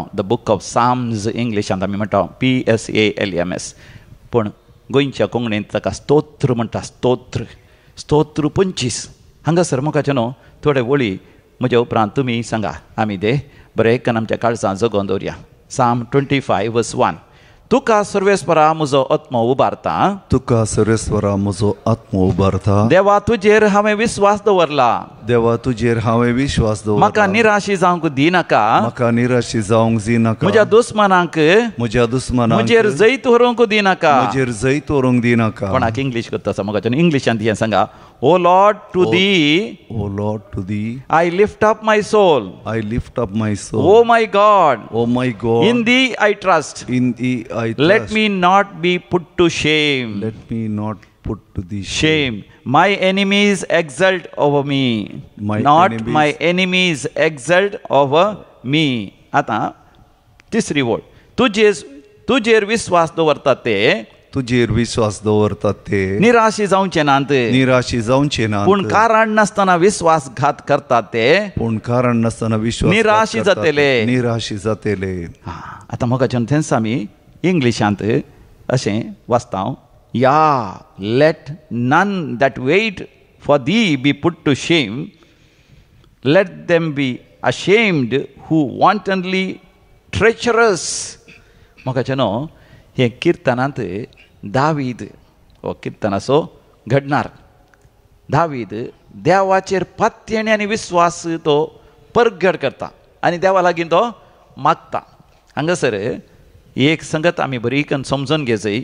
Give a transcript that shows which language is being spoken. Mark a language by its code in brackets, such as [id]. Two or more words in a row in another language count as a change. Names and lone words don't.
[kok] द बूक ऑफ साम्स इंग्लिशांत आमी म्हणटा PSALMS. पूण गोंयच्या कोंकणींत ताका स्तोत्र म्हणटा. स्तोत्र 25. हांगासर मोगाचें न्हू थोडे वळी म्हज्या उपरांत तुमी सांगा. आमी ते बरें करून आमच्या काळजांत जगोवन दवरया. [en] Psalm 25 verse 1. [kok] तुका सर्वेस्परा म्हजो आत्मो उबारता. तुका सर्वेस्परा म्हजो आत्मो उबारता. देवा तुजेर हांवें विस्वास दवरला. देवा तुजेर हांवें विश्वास दवरला. म्हाका निराशी जावंक दिनाका. म्हाका निराशी जावंक दिनाका. म्हज्या दुस्मनांक म्हजेर जैत व्हरूंक दिनाका. म्हजेर जैत व्हरूंक दिनाका. कोणाक इंग्लीश करता आसा मोगाचें इंग्लिशांत हें सांगा. [en] O Lord to thee, O Lord to thee I lift up my soul. I lift up my soul. O my God, O my God, In thee I trust. In thee I trust. Let me not be put to shame. Let me not put to the shame. My enemies exult over me. Not my enemies exult over me. [kok] आता तिसरी ओळ. तुजेर विश्वास दवरतात ते, तुजेर विश्वास दवरतात ते निराशी जावचे नात. निराशी जावचे नात. पूण कारण नासतना विश्वासघात करतात ते, पूण कारण नासतना विश्वास निराशी जातले. निराशी जातले. आता मोगाच्यान थंयच आमी इंग्लिशांत अशें वाचता. [en] Yeah, let none that wait for thee be put to shame. Let them be ashamed who wantonly treacherous. [kok] मोगाचें न्हू हे किर्तनांत दावीद हो किर्तनाचो घडणार. दावीद देवाचेर पात्येणी आनी विश्वास तो परगट करता आनी देवा लागीं तो मागता. हांगासर एक संगत आमी बरी करून समजून घेवची.